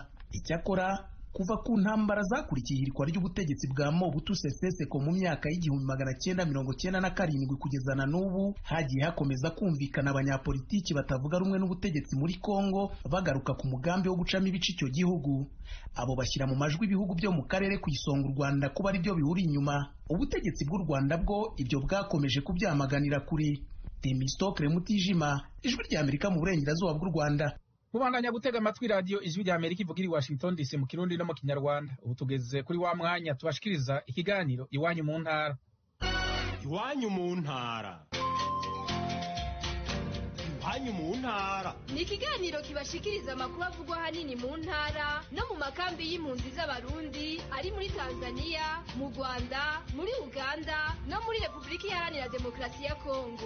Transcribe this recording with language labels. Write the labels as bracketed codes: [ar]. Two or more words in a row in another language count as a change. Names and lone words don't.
[rw] Icyakora kuva ku ntambara zakurikiye ihirikwa ry'ubutegetsi bwa Mobutu Sese Seko mu myaka y'1997 kugeza na n'ubu hagiye hakomeza kumvikana abanyapolitiki batavuga rumwe n'ubutegetsi muri Kongo bagaruka ku mugambi wo gucamo ibice icyo gihugu. Abo bashyira mu majwi ibihugu byo mu karere ku isonga u Rwanda kuba ari byo bihuri inyuma. Ubutegetsi bw'u Rwanda bwo ibyo bwakomeje kubyamaganira kuri. Temistokle Mutijima, Ijwi rya Amerika mu burengerazuba bw'u Rwanda. [rn] Mubandanya gutega amatwi radio Ijwi rya Amerika ivugira i Washington DC mu Kirundi no mu Kinyarwanda. Ubu tugeze kuri wa mwanya tubashikiriza ikiganiro Iwanyu mu ntara. Iwanyu mu ntara. Iwanyu mu ntara ni ikiganiro kibashikiriza amakuru avugwa hanini mu ntara no mu makambi y'impunzi z'abarundi ari muri Tanzania, mu Rwanda, muri Uganda no muri Repubulika Iharanira Demokarasi ya Kongo.